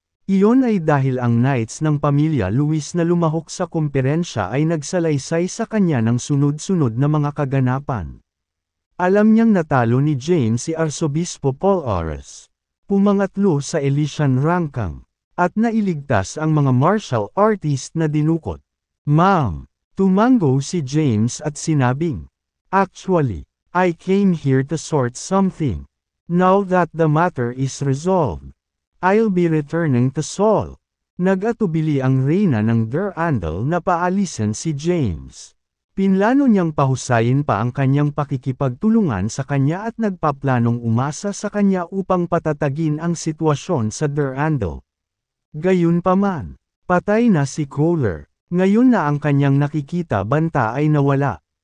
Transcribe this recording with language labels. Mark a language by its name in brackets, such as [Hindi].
[Filipino] Iyon ay dahil ang knights ng pamilya Luis na lumahok sa kumperensya ay nagsalaysay sa kanya ng sunod-sunod na mga kaganapan. Alam niyang natalo ni James si Arsobispo Paul Oras. Pumangatlo sa Elysian Rangkang, at nailigtas ang mga martial artist na dinukot. [English] Ma'am, [Filipino] tumango si James at sinabing, [English] "Actually, I came here to sort something. Now that the matter is resolved, I'll be returning to Seoul." [Filipino] Nag-atubili ang reyna ng Durandal na paalisin si James. Pinlano niyang pahusayin pa ang kanyang pakikipagtulungan sa kanya at nagpaplanong umasa sa kanya upang patatagin ang sitwasyon sa Durandal. Gayunpaman, patay na si Kohler. Ngayon na ang kanyang nakikita banta ay nawala.